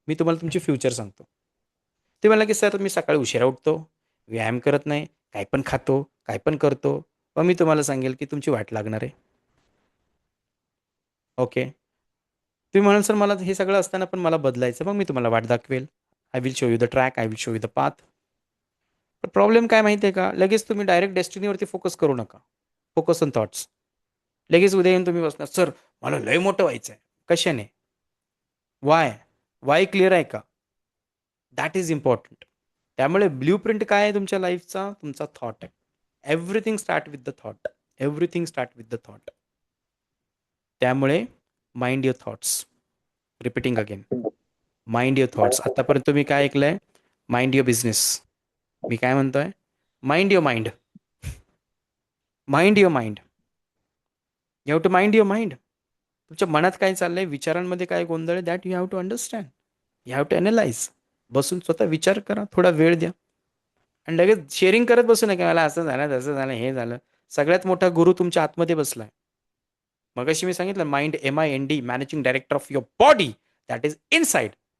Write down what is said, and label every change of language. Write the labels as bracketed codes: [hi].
[mr] मी तुम्हाला तुमची फ्युचर सांगतो. ते म्हणला की सर मी सकाळी उशिरा उठतो, व्यायाम करत नाही, काय पण खातो, काय पण करतो. मग मी तुम्हाला सांगेल की तुमची वाट लागणार आहे. ओके. तुम्ही म्हणाल सर मला हे सगळं असताना पण मला बदलायचं. मग मी तुम्हाला वाट दाखवेल. [en] I will show you the track, I will show you the path. [mr] पण प्रॉब्लेम काय माहिती आहे का? लगेच तुम्ही डायरेक्ट डेस्टिनीवरती फोकस करू नका. [en] Focus on thoughts. [mr] लगेच उद्या येऊन तुम्ही बसणार सर मला लय मोठं व्हायचं आहे. [en] कशाने? वाय? [mr] वाय क्लिअर आहे का? [en] That is important. [mr] त्यामुळे ब्ल्यू प्रिंट काय आहे तुमच्या लाईफचा? तुमचा थॉट आहे. [en] Everything start with the thought. Everything start with the thought. त्यामुळे mind your thoughts. Repeating again. Mind your thoughts. [mr] आतापर्यंत तुम्ही काय ऐकलंय? [en] Mind your business. [mr] मी काय म्हणतोय? [en] Mind your mind. Mind your mind. You have to mind your mind. [mr] तुमच्या मनात काय चाललंय, विचारांमध्ये काय गोंधळ आहे, that you have to understand. [en] You have to analyse. [mr] बसून स्वतः विचार करा, थोडा वेळ द्या आणि लगेच शेअरिंग करत बसू नका मला असं झालं तसं झालं हे झालं. सगळ्यात मोठा गुरु तुमच्या आतमध्ये बसलाय. मगाशी मी सांगितलं mind MIND [en] Managing director of your body that is inside.